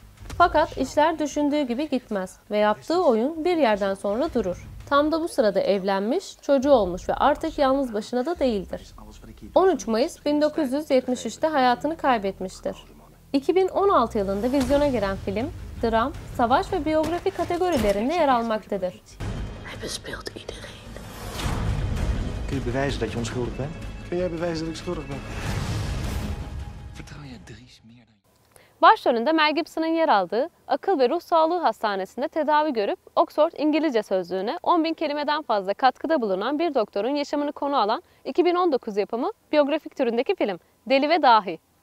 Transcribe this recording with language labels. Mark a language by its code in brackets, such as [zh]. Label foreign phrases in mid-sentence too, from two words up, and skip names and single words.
[tr] Fakat işler düşündüğü gibi gitmez ve yaptığı oyun bir yerden sonra durur. Tam da bu sırada evlenmiş, çocuğu olmuş ve artık yalnız başına da değildir. 13 Mayıs 1973'te hayatını kaybetmiştir. 2016 yılında vizyona giren film, dram, savaş ve biyografi kategorilerinde yer almaktadır. [nl] Kun je bewijzen dat je onschuldig bent? Kun jij bewijzen dat ik schuldig ben? [tr] Başrolünde Mel Gibson'ın yer aldığı Akıl ve Ruh Sağlığı Hastanesi'nde tedavi görüp Oxford İngilizce Sözlüğü'ne 10.000 kelimeden fazla katkıda bulunan bir doktorun yaşamını konu alan 2019 yapımı biyografik türündeki film Deli ve Dahi.